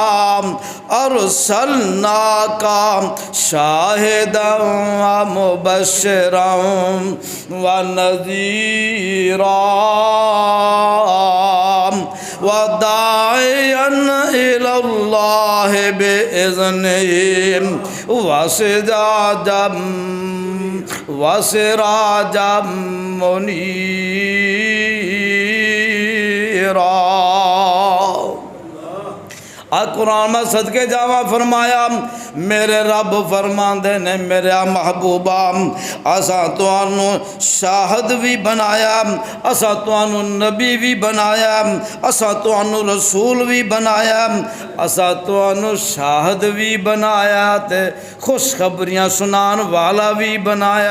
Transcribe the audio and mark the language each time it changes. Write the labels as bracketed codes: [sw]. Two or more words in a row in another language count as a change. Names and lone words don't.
[ar] أرسلناك شاهدًا ومبشرًا ونذيرًا وداعيًا إلى الله بإذنه وسراجًا منيرًا. [pa] قرآن میں صدقے جاواں فرمایا میرے رب فرماندے نے میرا محبوبا اسا تہانوں شاہد بھی بنایا، اسا تہانوں نبی بھی بنایا، اسا تہانوں رسول بھی بنایا، اسا تہانوں شاہد بھی بنایا تے خوشخبریاں سنان والا بھی بنایا.